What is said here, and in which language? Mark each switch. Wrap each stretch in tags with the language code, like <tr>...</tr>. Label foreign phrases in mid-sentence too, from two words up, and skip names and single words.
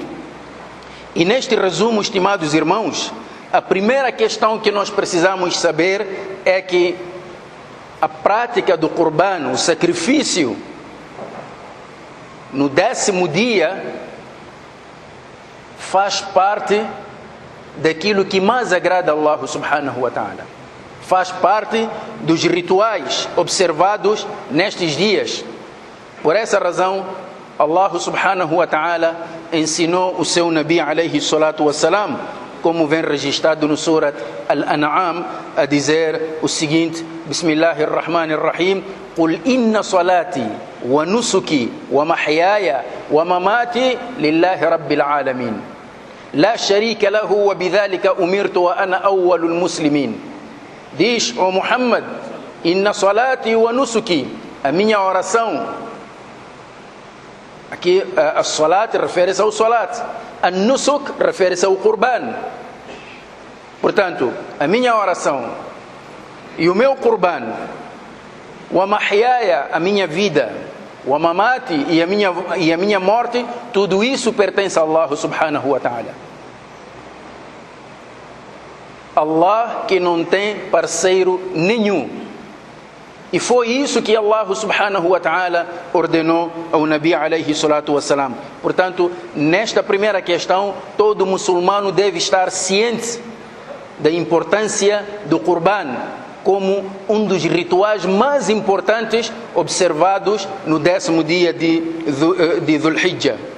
<pt>E neste resumo, estimados irmãos, a primeira questão que nós precisamos saber é que a prática do Qurban, o sacrifício, no 10º dia, faz parte daquilo que mais agrada a Allah</pt> <ar>سبحانه وتعالى.</ar> <pt>Faz parte dos rituais observados nestes dias. Por essa razão, Allah</pt> <ar>سبحانه وتعالى</ar> <pt>ensinou o seu Nabi</pt> <ar>عليه الصلاة والسلام</ar> <pt>como vem registrado no Surat Al-An'am, a dizer o seguinte:</pt> <ar>بسم الله الرحمن الرحيم قل إن صلاتي ونسكي ومحياي ومماتي لله رب العالمين. لا شريك له وبذلك أمرت وأنا أول المسلمين.</ar> <pt>Diz, ó Muhammad,</pt> <ar>إن صلاتي ونسكي,</ar> <pt>a minha oração. Aqui a salat refere-se ao salat, a nusuk refere-se ao qurban. Portanto, a minha oração e o meu qurban,</pt> <ar>ومحياي,</ar> <pt>a minha vida,</pt> <ar>ومماتي,</ar> <pt>e a minha morte, tudo isso pertence a Allah</pt> <ar>سبحانه وتعالى.</ar> <pt>Allah que não tem parceiro nenhum. E foi isso que Allah</pt> <ar>سبحانه وتعالى</ar> <pt>ordenou ao Nabi</pt> <ar>عليه الصلاة والسلام.</ar> <pt>Portanto, nesta primeira questão, todo muçulmano deve estar ciente da importância do Qurban como um dos rituais mais importantes observados no 10º dia de Dhul Hijjah.</pt>